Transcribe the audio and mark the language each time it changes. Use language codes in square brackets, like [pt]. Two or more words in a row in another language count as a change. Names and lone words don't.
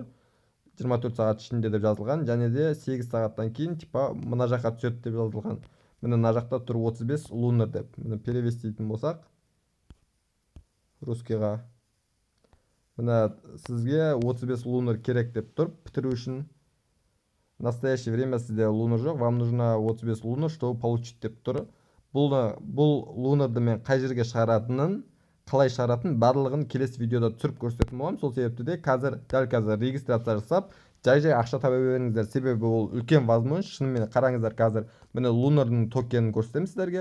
[kk] 24 сағат ішінде деп жазылған. Және де 8 сағаттан кейін типа мына жаққа түседі деп жазылған. Міне мына жақта тұр 35 лунар деп. Міне перевестейтін болсақ русскийға. Міне сізге 35 лунар керек деп тұр бітіру үшін. [ru] В настоящее время [kk] сізде лунар жоқ, [ru] вам нужно 35 лунар, чтобы получить [kk] деп тұр. Бұл лунарды мен қай жерге шығаратынын, қалай шығаратын барлығын келесі видеода түсіріп көрсететін боламын. Сол себепті де дәл қазір регистрация жасап, жай ақша таба беріңіздер. Себебі ол үлкен возможность. Шынымен қараңыздар, қазір міне лунардың токенін көрсетемін сіздерге.